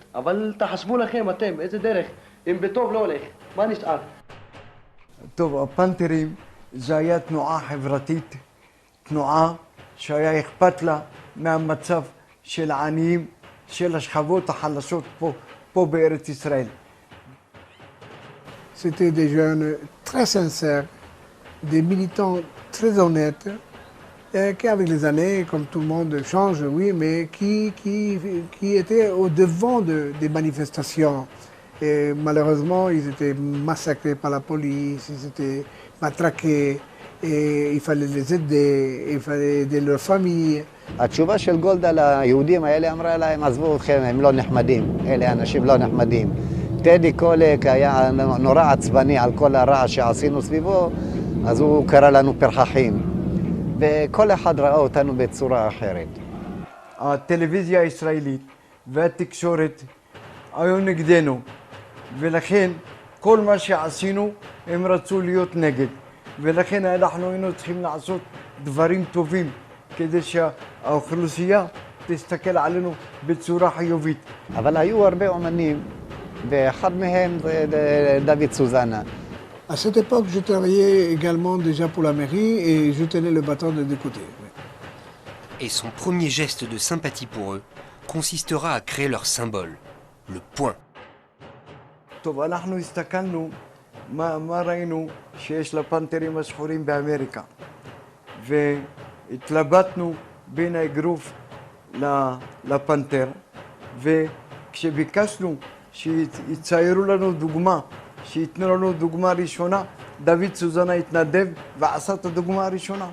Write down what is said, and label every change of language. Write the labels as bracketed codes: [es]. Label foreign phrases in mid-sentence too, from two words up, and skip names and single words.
[he] אבל תחשבו לכם אתם, איזה דרך, אם בטוב לא הולך, מה נשאר? טוב, הפנתרים זה היה תנועה חברתית, תנועה שהיה אכפת לה מהמצב של העניים, של השכבות החלשות פה בארץ ישראל. [fr] C'était des jeunes très sincères, des militants très honnêtes, qui avec les années, comme tout le monde change, oui, mais qui étaient au devant des manifestations. Et malheureusement, ils étaient massacrés par la police, ils étaient matraqués, et il fallait les aider, il fallait aider leur famille. [he] התשובה של גולדה ליהודים האלה אמרה להם, עזבו אתכם, הם לא נחמדים, אלה אנשים לא נחמדים. טדי קולק היה נורא עצבני על כל הרעש שעשינו סביבו, אז הוא קרא לנו פרחחים. וכל אחד ראה אותנו בצורה אחרת. הטלוויזיה הישראלית והתקשורת היו נגדנו, ולכן כל מה שעשינו הם רצו להיות נגד. ולכן אנחנו היינו צריכים לעשות דברים טובים כדי שהאוכלוסייה תסתכל עלינו בצורה חיובית. אבל היו הרבה אומנים, ואחד מהם זה דוד סוזנה. [fr] À cette époque, je travaillais également déjà pour la mairie et je tenais le bâton des deux côtés. Et son premier geste de sympathie pour eux consistera à créer leur symbole, le point. [he] טוב, אנחנו הסתכלנו מה ראינו שיש לפנתרים השחורים באמריקה. והתלבטנו בין האגרוף לפנתר, וכשביקשנו שיציירו לנו דוגמה, שייתנו לנו דוגמה ראשונה, דוד סוזנה התנדב ועשה את הדוגמה הראשונה.